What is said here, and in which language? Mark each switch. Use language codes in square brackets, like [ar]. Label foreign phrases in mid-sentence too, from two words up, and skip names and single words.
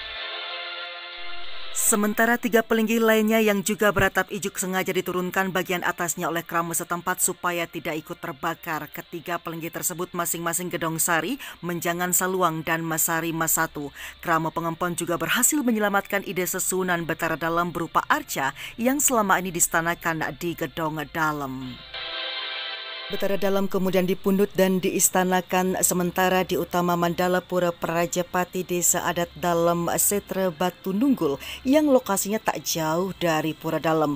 [id] Sementara 3 pelinggih lainnya yang juga beratap ijuk sengaja diturunkan bagian atasnya oleh krama setempat supaya tidak ikut terbakar. Ketiga pelinggih tersebut masing-masing Gedong Sari, Menjangan Saluang, dan Masari Masatu. [ban] Krama pengempon [id] juga berhasil menyelamatkan [ban] ide sesunan [id] Betara Dalam berupa arca yang selama ini distanakan di Gedong Dalam. Betara Dalam kemudian dipundut dan diistanakan sementara di utama Mandala Pura Prajapati Desa Adat Dalam Setre Batu Nunggul yang lokasinya tak jauh dari Pura Dalam.